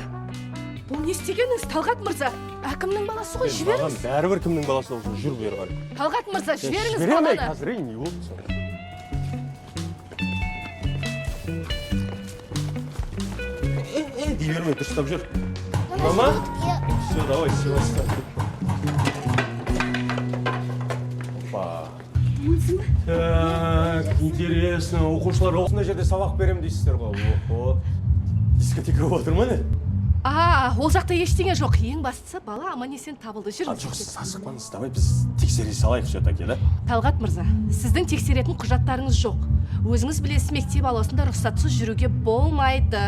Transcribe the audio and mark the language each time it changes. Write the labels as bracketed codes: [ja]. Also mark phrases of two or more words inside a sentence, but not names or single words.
[kk] Бұл не істегеніңіз, Талғат мырза? Әкімнің баласы ғой, жіберіңіз. Бәрібір кімнің баласы болсын, жүр бері қарай. Талғат мырза, жіберіңіз баланы. Жіберемей, қазір не болды сен? Дей бермей, дұрыстап жүр. [ru] Мама? Все, давай, сыйластар. Опа. Так, интересно. [kk] Оқушылар осындай жерде сабақ берем дейсіздер ғой. Охо. Дискотека отыр ма не? Ол жақта ештеңе жоқ. Ең бастысы бала аман-есен табылды. Жүріңіз. Жоқ, сасықпаңыз. Давай біз тексере салайық все-таки, да? Талғат мырза, сіздің тексеретін құжаттарыңыз жоқ. Өзіңіз білесіз, мектеп ауласында рұқсатсыз жүруге болмайды.